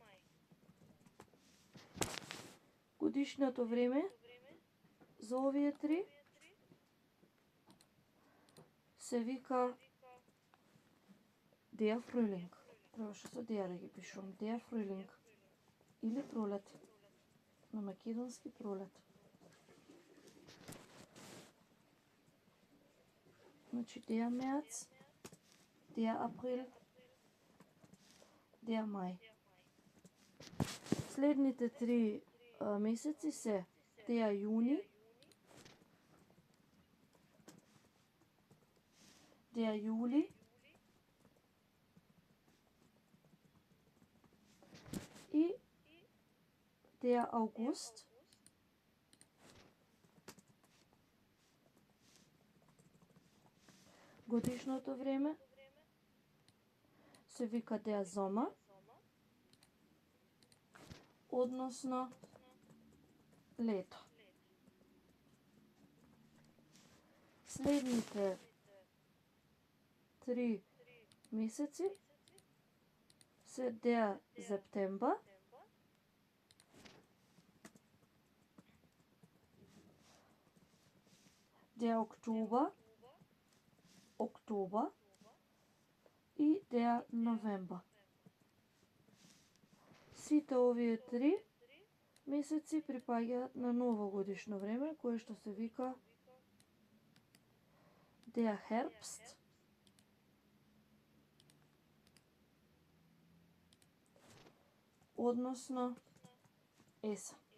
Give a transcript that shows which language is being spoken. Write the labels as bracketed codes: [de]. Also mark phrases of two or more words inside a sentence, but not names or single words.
[mk] Годишното време за овие 3 се вика [de] Der Frühling. [mk] Требаше со деја да ги пишувам. [de] Der Frühling. [mk] Или пролет. На македонски пролет. [de] Значи der März, der April, der Мај. [mk] Следните 3 месеци се [de] der Juni, der Juli и der August. [mk] Годишното време се вика [de] der Sommer, [mk] односно лето. Следните 3 месеци се [de] der September, der Oktober и der November. [mk] Сите овие 3 месеци припаѓаат на новогодишно време, кое што се вика [de] der Herbst, [mk] односно есен.